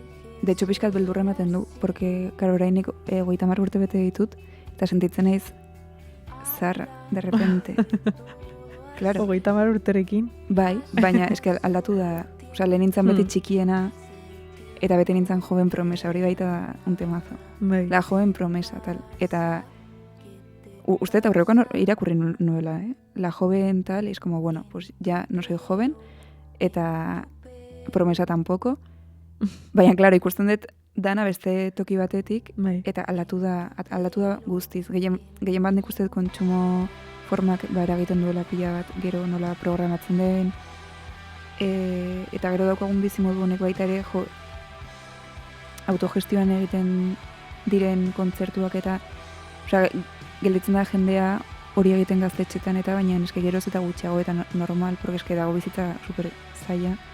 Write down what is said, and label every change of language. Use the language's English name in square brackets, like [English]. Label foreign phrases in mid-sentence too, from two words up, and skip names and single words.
[Spanish] De hecho, [Basque] pixkat beldurra ematen du, porque, karo, orainik 30 urte bete ditut, eta sentitzen naiz zarra, [Spanish] de repente. Claro. [Basque] 30 urterekin. Bai, baina eske aldatu da, lehen nintzen beti txikiena, eta bete nintzen [Spanish] joven promesa, [Basque] hori baita [Spanish] un temazo. [Basque] Bai. [Spanish] La joven promesa, tal. [Basque] Eta uste eta aurrekoan irakurri nuela, [Spanish] La joven tal, es como, bueno, pues ya no soy joven, eta promesa tampoco. [Basque] Baina, claro, ikusten dut dana beste toki batetik, eta aldatu da guztiz. Gehien bat nik uste dut kontsumo formak eragiten duela pila bat, gero nola programatzen den, eta gero daukagun bizimodu honek baita ere, autogestioan egiten diren kontzertuak eta, gelditzen da jendea hori egiten gaztetxetan eta baina eske geroz eta gutxiago eta normal, porque eske dago bizitza super zaila.